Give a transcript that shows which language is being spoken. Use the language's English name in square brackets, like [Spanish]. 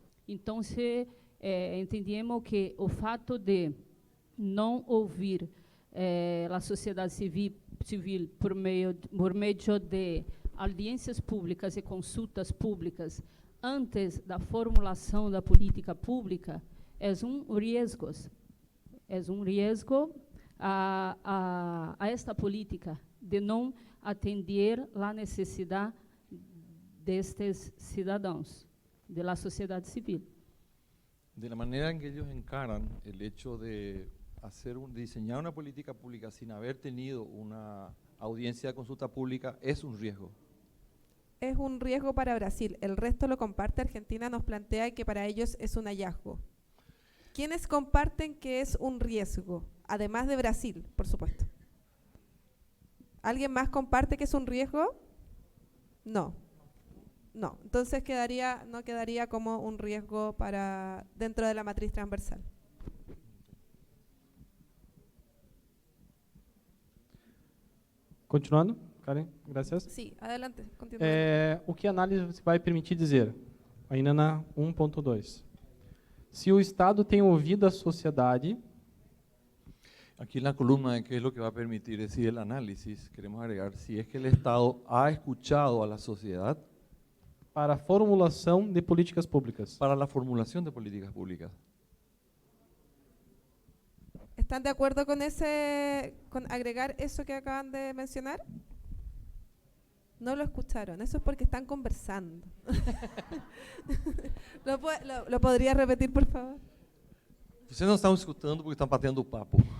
[Portuguese] Então, entendemos que o fato de não ouvir a sociedade civil por meio de audiências públicas e consultas públicas antes da formulação da política pública é risco. É risco a esta política de não atender a necessidade destes cidadãos, da sociedade civil. [Spanish] De la manera en que ellos encaran el hecho de diseñar una política pública sin haber tenido una audiencia de consulta pública es un riesgo. es un riesgo para Brasil. El resto lo comparte. Argentina nos plantea que para ellos es un hallazgo. ¿Quiénes comparten que es un riesgo? Además de Brasil, por supuesto. ¿Alguien más comparte que es un riesgo? No. No. Entonces no quedaría como un riesgo para dentro de la matriz transversal. [Portuguese] continuando, Karen, graças. [Spanish] Sí, adelante, continúa. [Portuguese] O que a análise vai permitir dizer? Ainda na 1.2. Se o Estado tem ouvido a sociedade... [Spanish] Aquí en la columna de qué es lo que va a permitir decir el análisis, queremos agregar si es que el Estado ha escuchado a la sociedad [Portuguese] para a formulação de políticas públicas. [Spanish] para la formulación de políticas públicas. ¿Están de acuerdo con agregar eso que acaban de mencionar? No lo escucharon, eso es porque están conversando. ¿Lo podría repetir, por favor? [Portuguese] Vocês não estão escutando porque estão batendo papo.